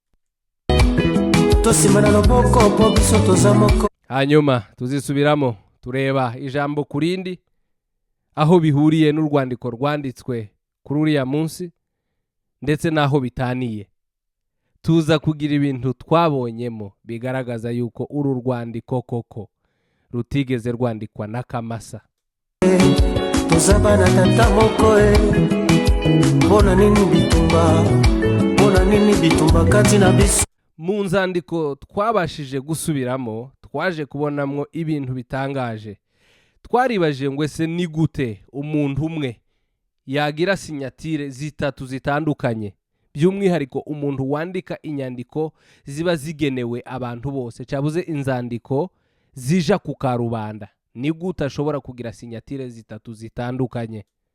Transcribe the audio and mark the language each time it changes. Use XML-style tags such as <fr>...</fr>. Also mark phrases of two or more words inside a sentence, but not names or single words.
<rw>Hanyuma tuzisubiramo tureba ijambo kurindi aho bihuriye n'urwandiko rwanditswe kuri uriya munsi ndetse naho bitaniye. Tuza kugira ibintu twabonyemo bigaragaza yuko uru rwandiko koko rutigeze rwandikwa na Kamasa.</rw> <ln>Tuzabana tatamoko bona nini bitumba kati na biso.</ln> <rw>Mu nzandiko twabashije gusubiramo twaje kubonamwo ibintu bitangaje. Twaribaje ngo ese ni gute umuntu umwe yagira sinyatire zitatu zitandukanye, by'umwihariko umuntu wandika inyandiko ziba zigenewe abantu bose, cyabuze inzandiko zija ku karubanda, ni gute ashobora kugira sinyatire zitatu zitandukanye.</rw>